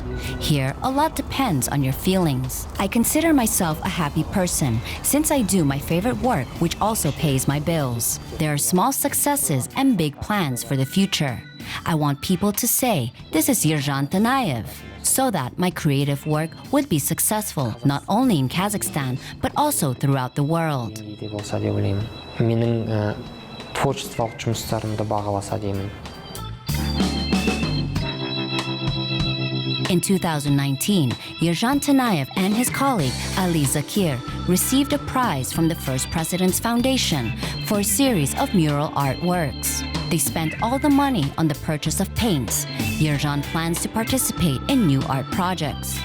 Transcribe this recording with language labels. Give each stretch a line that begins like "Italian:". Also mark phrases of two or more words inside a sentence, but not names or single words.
English: Here, a lot depends on your feelings. I consider myself a happy person since I do my favorite work, which also pays my bills. There are small successes and big plans for the future. I want people to say, this is Yerzhan Tanayev, so that my creative work would be successful not only in Kazakhstan, but also throughout the world.
Kazakh: Менің творчестволық жұмыстарымды бағаласа деймін.
English: In 2019, Yerzhan Tanayev and his colleague Ali Zakir received a prize from the First President's Foundation for a series of mural artworks. They spent all the money on the purchase of paints. Yerzhan plans to participate in new art projects.